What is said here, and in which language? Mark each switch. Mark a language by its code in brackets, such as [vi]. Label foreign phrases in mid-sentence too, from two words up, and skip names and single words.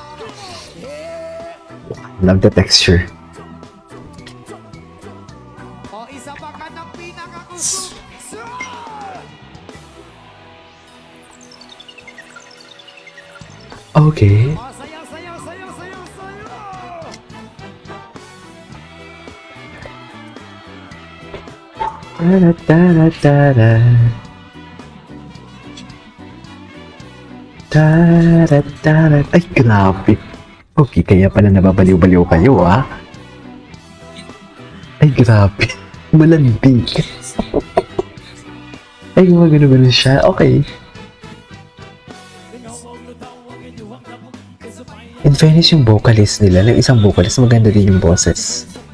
[en] Love the texture. Okay. Ta-da-da-da-da. Ta-da-da-da. [tl] Ay, grabe. Okay, kaya pala nababaliw-baliw kayo, ah. Ay, grabe. Malandig. Ay, gumagano-gano siya. Okay. [en] In fairness, [tl] yung vocalist nila, yung isang vocalist, maganda din yung boses.